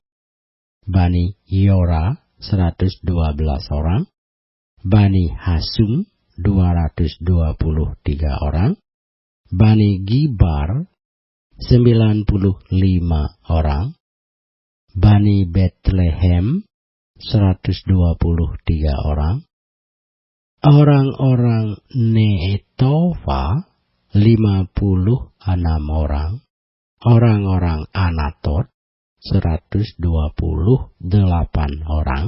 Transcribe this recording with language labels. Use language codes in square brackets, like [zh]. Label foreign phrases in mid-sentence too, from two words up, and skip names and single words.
[id] Bani Yora, 112 orang. Bani Hasum, 223 orang. Bani Gibar, 95 orang. Bani Bethlehem, 123 orang. Orang-orang Netofa, 56 orang. Orang-orang Anatot, 128 orang.